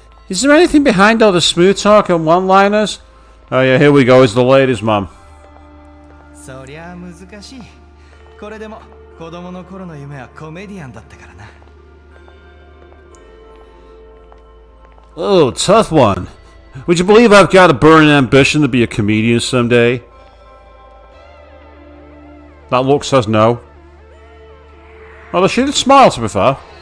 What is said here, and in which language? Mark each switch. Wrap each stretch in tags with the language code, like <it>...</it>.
<en>Is there anything behind all the smooth talk and one-liners? Oh yeah, here we go, it's the ladies' man.</en> <ja>そりゃ難しい。これでも子供の頃の夢はコメディアンだったからな。</ja> <en>Oh, tough one. Would you believe I've got a burning ambition to be a comedian someday? That look says no. Well, she did smile, to be fair.</en>